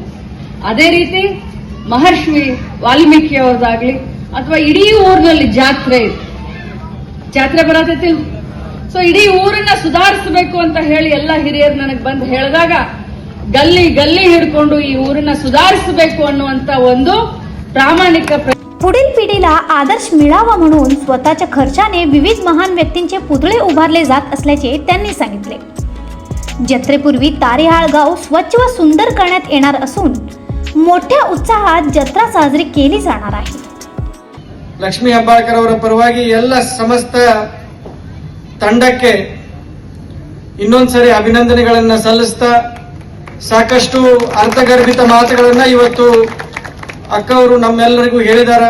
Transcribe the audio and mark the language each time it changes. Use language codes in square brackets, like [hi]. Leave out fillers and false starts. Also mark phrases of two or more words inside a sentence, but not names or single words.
[kn] ಅದೇ ರೀತಿ ಮಹರ್ಷಿ ವಾಲ್ಮೀಕಿ ಅವ್ರದಾಗ್ಲಿ ಅಥವಾ ಇಡೀ ಊರಿನಲ್ಲಿ ಜಾತ್ರೆ ಬರತೈತಿ. ಸೊ ಇಡೀ ಊರನ್ನ ಸುಧಾರಿಸಬೇಕು ಅಂತ ಹೇಳಿ ಎಲ್ಲ ಹಿರಿಯರು ನನಗೆ ಬಂದು ಹೇಳಿದಾಗ ಗಲ್ಲಿ ಗಲ್ಲಿ ಹಿಡ್ಕೊಂಡು ಈ ಊರನ್ನ सुधारिसಬೇಕು ಅನ್ನುವಂತ ಒಂದು प्रामाणिक. [mr] पुढील पिढीला आदर्श मिळावा म्हणून स्वतःच्या खर्चाने विविध महान व्यक्तींचे पुतळे उभारले जात असल्याचे त्यांनी सांगितले. जत्रेपूर्वी तारेहाळ गाव स्वच्छ व सुंदर करण्यात येणार असून मोठ्या उत्साहात जत्रा साजरी केली जाणार आहे. [kn] ಲಕ್ಷ್ಮೀ ಹೆಬ್ಬಾಳ್ಕರ್ ಅವರ ಪರವಾಗಿ ಎಲ್ಲ ಸಮಸ್ತ ತಂಡಕ್ಕೆ ಇನ್ನೊಂದ್ಸರಿ ಅಭಿನಂದನೆಗಳನ್ನು ಸಲ್ಲಿಸ್ತಾ ಸಾಕಷ್ಟು ಅರ್ಥಗರ್ಭಿತ ಮಾತುಗಳನ್ನು ಇವತ್ತು ಅಕ್ಕ ಅವರು ನಮ್ಮೆಲ್ಲರಿಗೂ ಹೇಳಿದ್ದಾರೆ.